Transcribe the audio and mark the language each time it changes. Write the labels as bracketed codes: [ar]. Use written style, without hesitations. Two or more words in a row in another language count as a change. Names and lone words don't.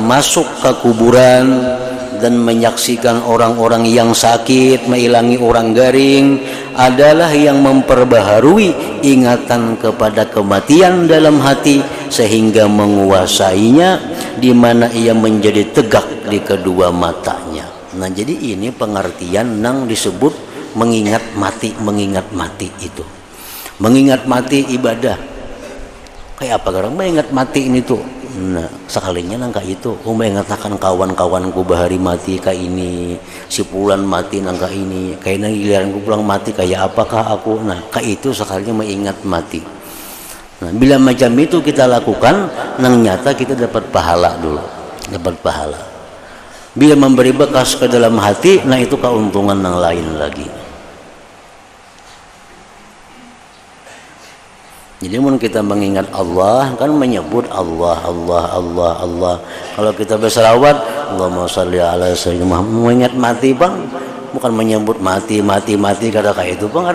[id] masuk ke kuburan dan menyaksikan orang-orang yang sakit, [bjn] mengilangi orang garing, [id] adalah yang memperbaharui ingatan kepada kematian dalam hati sehingga menguasainya, di mana ia menjadi tegak di kedua matanya. Nah jadi ini pengertian nang disebut mengingat mati itu. Mengingat mati ibadah. Kayak apa orang mengingat mati ini tuh? Nah, sekalinya nangka itu, mengatakan kawan-kawanku bahari mati kayak ini, si pulan mati nangka ini, kayaknya giliranku pulang mati kayak apakah aku? Nah, kayak itu sekalinya mengingat mati. Nah, bila macam itu kita lakukan, nang nyata kita dapat pahala dulu, dapat pahala. Bila memberi bekas ke dalam hati, nah itu keuntungan yang lain lagi. Jadi mun kita mengingat Allah kan menyebut Allah. Kalau kita berselawat, [ar] اللهم صل على سيدنا محمد, [id] mengingat mati bang, bukan menyebut mati kata kayak itu bang.